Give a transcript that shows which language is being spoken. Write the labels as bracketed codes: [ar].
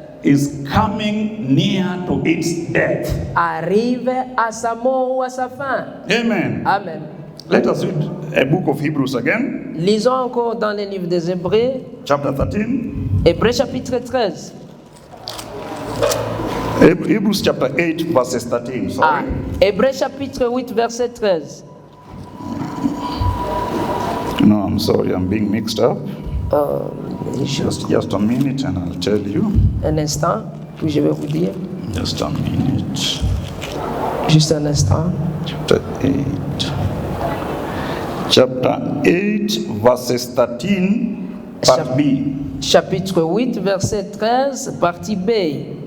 [en] is coming near to its death. [fr] arrive à sa mort ou à sa fin. [en] Amen. [fr] Amen. [en] Let us read a book of Hebrews again, [fr] Lisons encore dans le livre des Hébreux, [en] chapter 13. [fr] Hébreux chapitre 13. [en] Hebrews chapter 8, verses 13. Sorry. [fr] Hébreux chapitre 8, verset 13. [en] No, I'm sorry, I'm being mixed up. [fr] Juste [en] Just a minute and I'll tell you. [fr] un instant, puis je vais vous dire. [en] Just a minute. [fr] Juste un instant. [en] Chapter 8. Chapter 8, verses 13, part B. [fr] Chapitre 8, verset 13, partie B.